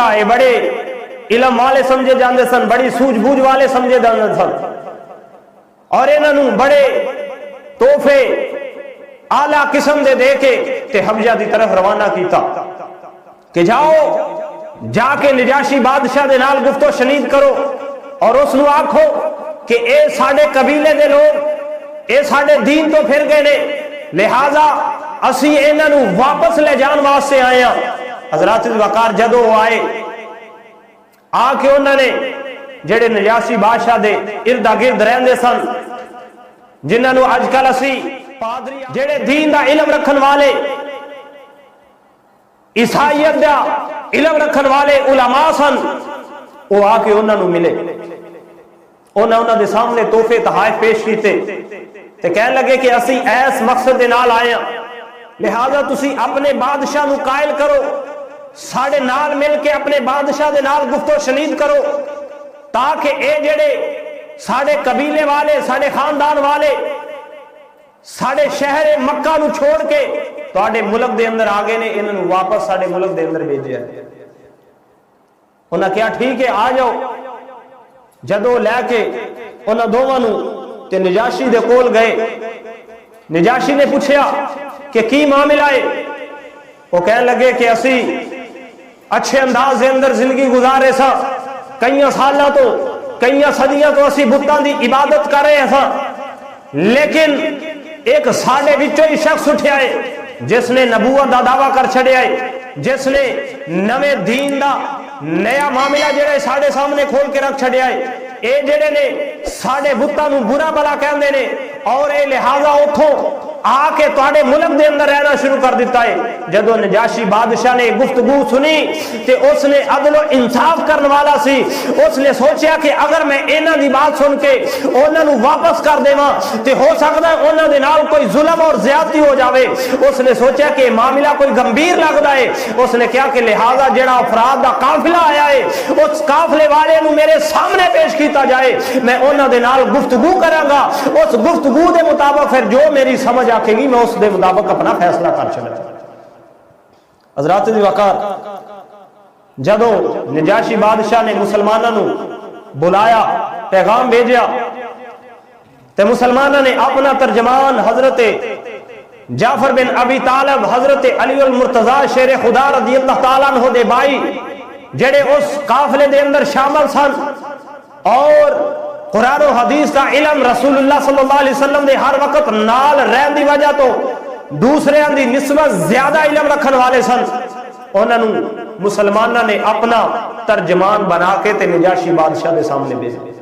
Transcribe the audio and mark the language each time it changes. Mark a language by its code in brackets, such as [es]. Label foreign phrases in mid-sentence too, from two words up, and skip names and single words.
[pa] اے بڑے علم والے سمجھے جاندے سن، بڑی سوجھ بوجھ والے سمجھے جاندے سن، اور انہوں بڑے تحفے اعلیٰ قسم دے کے تے حبشہ دی طرف روانہ کیتا کہ جاؤ جا کے نجاشی بادشاہ دے نال گفتو شنید کرو اور اس نو آکھو کہ اے ساڑے قبیلے دے لوگ اے ساڑے دین تو پھر گئے نے، لہذا اسی انہاں نو واپس لے جان واسطے آئے ہیں۔ حضرات وقار جدو آئے آ کے انہوں نے جڑے نجاشی بادشاہ دے اردا گرد رہندے سن، جنہاں نو اج کل اسی پادری جڑے دین دا علم رکھن والے عیسائیت دا علم رکھن والے علماء سن، وہ آ کے انہوں نے ملے، انہوں دے سامنے تحفے تحائف پیش کیتے تے کہنے لگے کہ اسی ایس مقصد دے نال آئے ہیں، لہذا تسی اپنے بادشاہ نو قائل کرو، ساڑے نال مل کے اپنے بادشاہ دے نال گفتو شنید کرو، تاکہ اے جڑے ساڑے قبیلے والے ساڑے خاندان والے ساڑے شہر مکہ نو چھوڑ کے تواڈے ملک دے اندر آگے نے انہوں نے واپس ساڑے ملک دے اندر بھیجیا ہے۔ انہاں کیا ٹھیک ہے آ جاؤ، جدو لے کے انہاں دونوں تے نجاشی دے کول گئے، نجاشی نے پوچھیا کہ کی معاملہ ہے، وہ کہنے لگے کہ اسی اچھے انداز دے اندر زندگی گزارے سا، کئیاں سالاں تو کئیاں صدیاں تو اسی بتاں دی عبادت کر رہے سا، لیکن ایک ساڑے وچوں ہی شخص اٹھیا ہے جس نے نبوت دا دعویٰ کر چھڑیا ہے، جس نے نویں دین دا نیا معاملہ جڑا ساڑے سامنے کھول کے رکھ چھڑیا ہے، اے جڑے نے ساڈے بتاں نوں برا بلا کہندے نے اور اے لہذا اتھوں آ کے تواڈے ملک دے اندر رہنا شروع کر دیتا ہے۔ جدو نجاشی بادشاہ نے گفتگو سنی تے اس نے عدل و انصاف کرنے والا سی، اس نے سوچیا کہ اگر میں انہاں دی بات سن کے انہاں نوں واپس کر دیواں تے ہو سکدا ہے انہاں دے نال کوئی ظلم اور زیادتی ہو جاوے۔ اس نے سوچیا کہ معاملہ کوئی گمبھیر لگدا ہے، اس نے کہا کہ لہذا جڑا افراد دا قافلہ آیا ہے اس قافلے والے نوں میرے سامنے پیش کیتا جائے، میں انہاں دے نال گفتگو کراں گا، اس گفتگو دے مطابق پھر جو میری سمجھ آکھے گی میں اس دے مطابق اپنا فیصلہ کر چلا۔ حضرات دی وقار جدو نجاشی بادشاہ نے مسلمانوں نو بلایا، پیغام بھیجیا تے مسلمانوں نے اپنا ترجمان حضرت جعفر بن ابی طالب، حضرت علی المرتضی شیر خدا [ar] رضی اللہ تعالیٰ عنہ [pa] دے بھائی جڑے اس قافلے دے اندر شامل سن اور قرآن و حدیث کا علم رسول اللہ [ar] صلی اللہ علیہ وسلم [pa] دے ہر وقت نال رہن دی وجہ تو دوسرے دی نسبت زیادہ علم رکھن والے سن، انہوں نے مسلمانوں نے اپنا ترجمان بنا کے تے نجاشی بادشاہ دے سامنے بھیجا۔